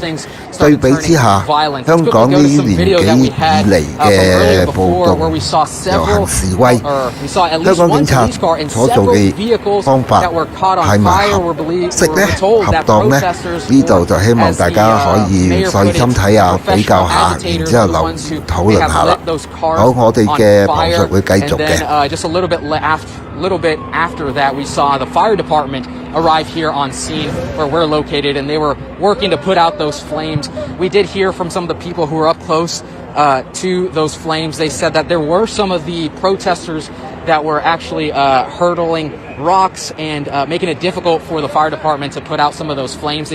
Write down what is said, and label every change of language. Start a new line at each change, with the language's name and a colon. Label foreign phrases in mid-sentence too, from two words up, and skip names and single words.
Cantonese: 對比之下，香港呢年幾以嚟嘅暴動、遊行示威，香港警察所做嘅方法係咪合適咧、合當咧？呢度就希望大家可以細心睇下、比較下，然之後留言討論下啦。好，我哋嘅旁述會繼續嘅。
English: Little bit after that, we saw the fire department arrive here on scene where we're located, and they were working to put out those flames. We did hear from some of the people who were up close to those flames. They said that there were some of the protesters that were actually hurtling rocks and making it difficult for the fire department to put out some of those flames.